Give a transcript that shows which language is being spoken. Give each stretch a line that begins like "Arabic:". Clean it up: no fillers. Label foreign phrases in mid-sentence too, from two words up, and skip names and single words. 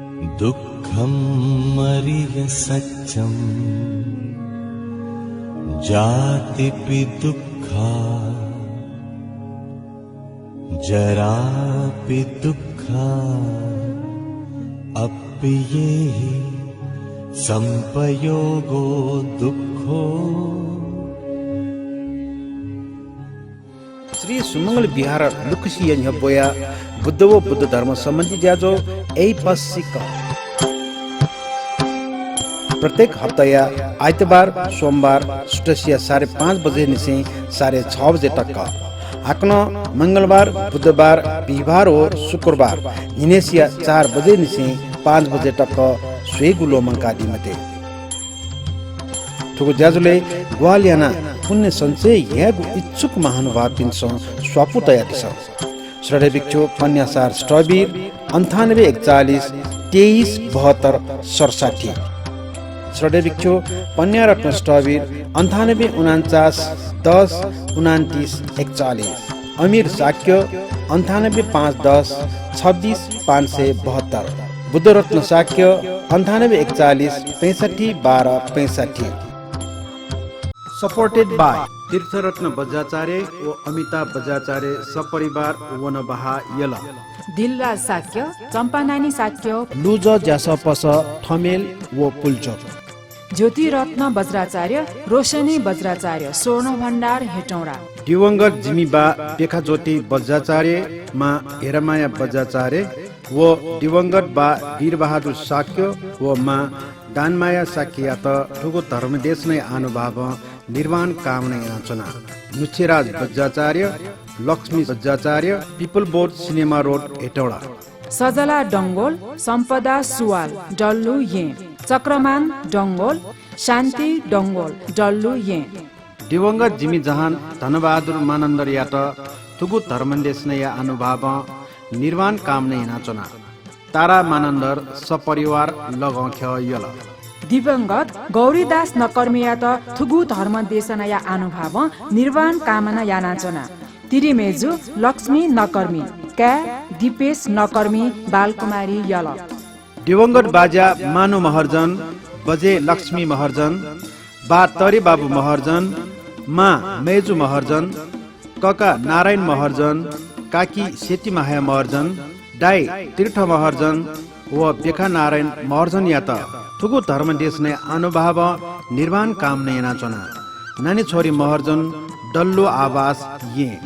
Pali: दुःखं मरिय सत्यं जातिपि दुःखा जरापि दुःखा अप्येहि संपयोगो दुःखो।
Newari: श्री सुमंगल विहार लुखसी बोया बुद्ध व बुद्ध धर्म संबंधी ज्याजो ऐ पसिक प्रत्येक हफ्ता या आइतबार सोमबार सुटसिया 5:30 बजे निसे 6:30 बजे तक आकन मंगलबार बुधबार बिहिबार और शुक्रबार निनेसिया 4 बजे निसे 5 बजे तक स्वेगुलो मंकादी मते ठुको ज्याजुले ग्वालियाना पुण्य संचय यहाँको इच्छुक महानुभाव पिन्छ स्वापु तयारी छ श्रद्धेय भिक्षु पन्यासार स्टबीर 9841 2372 67 श्रद्धेय भिक्षु पन्यारत्न स्टबीर 9849 10 29 41 अमीर शाक्य 98510 26 572 बुद्धरत्न शाक्य 9841 65 12 65
English: supported by
Newari: तीर्थरत्न बज्राचार्य व अमिताभ बज्राचार्य सपरिवार वनबहा यल दिलराज शाक्य चम्पानानी शाक्य लुज ज्यासपस ठमेल व पुल्चोक ज्योतिरत्न बज्राचार्य रोशनी बज्राचार्य स्वर्ण भण्डार हेटौडा दिवंगत जिमीबा पेखा ज्योति बज्राचार्य मा हेरमाया बज्राचार्य व दिवंगत बा वीरबहादुर शाक्य व मा दानमाया शाक्य त ठुगो धर्मदेश नै आनुभाव निर्वाण कामना याचना नुच्छेराज बज्राचार्य लक्ष्मी बज्राचार्य पिपल बोर्ड सिनेमा रोड हेटौडा सजला डङ्गोल सम्पदा सुवाल डल्लु ये चक्रमान डङ्गोल शान्ति डङ्गोल डल्लु ये दिवंगत जिमी जहान धनबहादुर मानन्दर यात तुगु धर्मदेश नै अनुभव निर्वाण कामना याचना तारा मानन्दर सपरिवार लगाउँख्य यल दिवंगत गौरीदास नकर्मिया त थुगु धर्म देशनया अनुभव निर्वाण कामना यानाचना तिरिमेजु लक्ष्मी नकर्मी क्या दिपेश नकर्मी बालकुमारी यल दिवंगत बाजा मानु महर्जन बजे लक्ष्मी महर्जन बा तरे बाबु महर्जन मा मेजु महर्जन कका नारायण महर्जन काकी सेती माया महर्जन दाई तीर्थ महर्जन व बेखा नारायण महर्जन या त थुगु धर्मदेश नै अनुभव निर्वाण काम नै नाचना नानी छोरी महर्जन डल्लो आवास ये